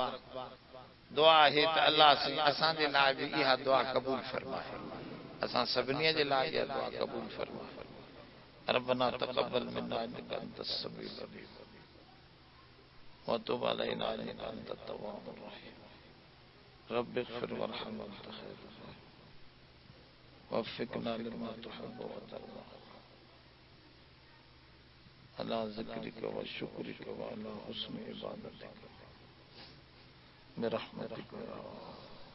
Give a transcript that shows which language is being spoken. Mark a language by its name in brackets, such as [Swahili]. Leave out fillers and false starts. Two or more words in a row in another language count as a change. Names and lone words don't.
[Sindhi] दुआ है त अल्लाह असां जे लाइ भी इहा दुआ कबूल फरमाए असां सभिनी जे लाइ इहा दुआ कबूल फरमाए। [Arabic] ربنا تقبل منا إنك أنت السميع العليم وتب علينا إنك أنت التواب الرحيم. رب اغفر وارحم وأنت خير الراحمين ووفقنا لما تحب وترضى على ذكرك وشكرك وعلى حسن عبادتك برحمتك يا